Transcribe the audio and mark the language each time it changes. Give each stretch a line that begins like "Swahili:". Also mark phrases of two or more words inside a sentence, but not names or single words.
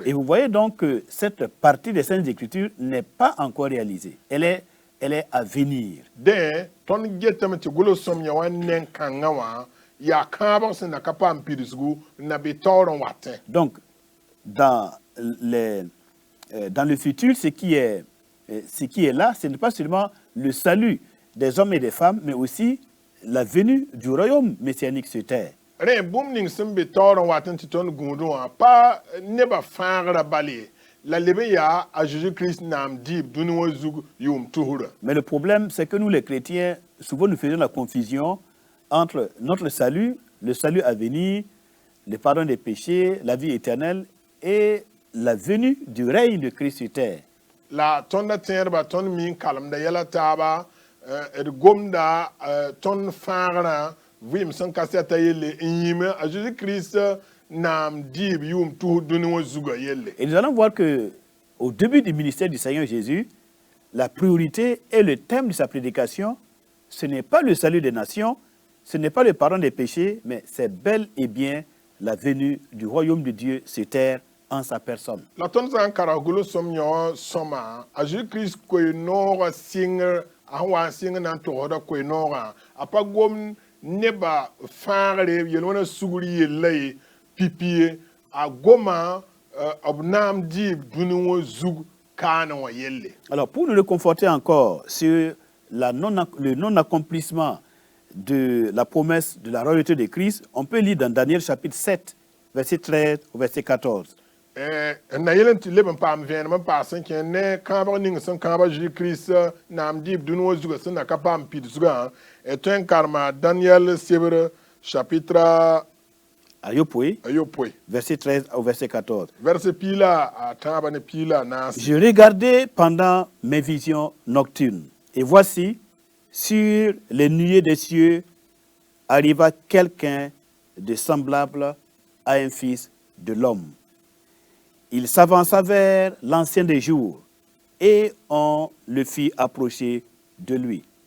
French: Et vous voyez donc que cette partie des Saintes Écritures n'est pas encore réalisée. Elle est à venir.
Mossi: Dẽ tõnd getame tɩ gʋls-sõmyã wã neng kãngã wã yaa kãabg sẽn na ka paam pidsgu n na be taoor n watẽ.
French: Donc, dans le futur, ce qui est là, ce n'est pas seulement le salut des hommes et des femmes, mais aussi la venue du royaume messianique sur terre.
Mossi: Rẽ bũmb ning sẽn be taoor n watẽ tɩ tõnd gũudẽ wã pa nebã fãagrã bale la leb n yaa a Jésus-Christ naam dɩɩb dũni wã zug yʋʋm tusrã.
French: Mais le problème, c'est que nous les chrétiens, souvent nous faisons la confusion entre notre salut, le salut à venir, le pardon des péchés, la vie éternelle et la venue du règne de Christ sur terre.
Mossi: La tõnda tẽedba tõnd min kalemda yɛla taaba d gomda tõnd fãagrã vim sẽn ka sɛta yelle n yĩme a Jésus-Christ naam dɩɩb yʋʋm tus dũni wã zugã yelle.
French: Et nous allons voir que au début du ministère du Seigneur Jésus, la priorité et le thème de sa prédication, ce n'est pas le salut des nations, ce n'est pas le pardon des péchés, mais c'est bel et bien la venue du royaume de Dieu sur terre en sa personne.
Mossi: La tõnd sã n kara gʋls sõm yõ sõma a Jésus-Christ koe-noogã sɩngr a sẽn wa n sɩngr na n togsda koe-noogã a pa gom neba fãagre yel-wẽna sugr yella ye pipi ye a goma b naam dɩɩb dũni wã zug kaane wã yelle.
French: Alors, pour nous réconforter encore sur le non-accomplissement de la promesse de la royauté de Christ, on peut lire dans Daniel chapitre 7, verset 13 au verset 14.
Mossi: Na yel n tɩ leb n paam vẽenem n paas n kẽ ne kãabg ning sẽn kãab a Jésus-Christ naam dɩɩb dũni wã zugã sẽn na ka paam pidsgã tõe n karema Daniel sebr chapitre Ayopoe, ayopoe
French: verset 13 au verset 14.
Mossi: verset piila a tãabã ne piila naas.
French: Je regardais pendant mes visions nocturnes, et voici, sur les nuées des cieux, arriva quelqu'un de semblable à un fils de l'homme. Il s'avança vers l'ancien des jours, et on le fit approcher de lui.